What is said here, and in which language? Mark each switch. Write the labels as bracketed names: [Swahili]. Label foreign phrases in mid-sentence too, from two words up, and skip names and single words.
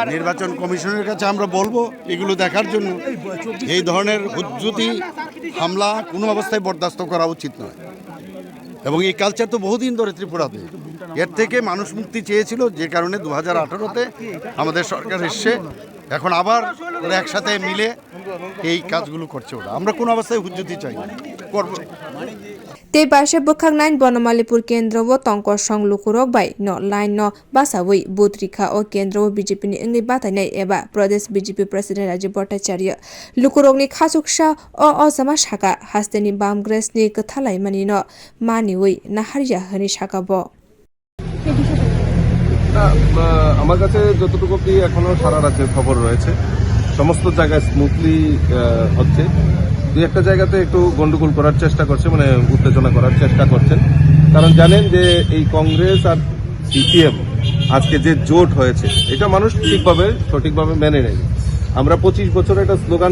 [Bangla] নির্বাচন কমিশনের কাছে আমরা বলবো এগুলো দেখার জন্য এই ধরনের হুজ্জুতি হামলা কোনো অবস্থায় বরদাস্ত করা উচিত নয় এবং এই কালচার তো বহুদিন ধরে ত্রিপুরাতে এর থেকে মানুষ মুক্তি চেয়েছিল যে কারণে 2018-তে আমাদের সরকার এসছে এখন আবার একসাথে মিলে এই কাজগুলো করছে ওরা আমরা কোনো অবস্থায় হুজ্জুতি চাই না করব [Kok Borok] Te bashe bukhang nain bonamalipur kendra wo tongkor song lukurok bai no line no basawui butrika o kendra wo BJP ni engi batanai eba Pradesh BJP President Rajib Bhattacharya lukurok ni khasuksa o sama shaka haste ni bamgres ni kathalai mani no maniwi na harya hani shaka bo. [Bangla] আমার কাছে যতটুকু কি এখনো সারা রাজ্যের খবর রয়েছে সমস্ত জায়গায় স্মুথলি হচ্ছে দুই একটা জায়গাতে একটু গন্ডগোল করার চেষ্টা করছে মানে উত্তেজনা করার চেষ্টা করছেন কারণ জানেন যে এই কংগ্রেস আর সিপিএম আজকে যে জোট হয়েছে এটা মানুষ সঠিকভাবে মেনে নেয় আমরা 25 বছর একটা স্লোগান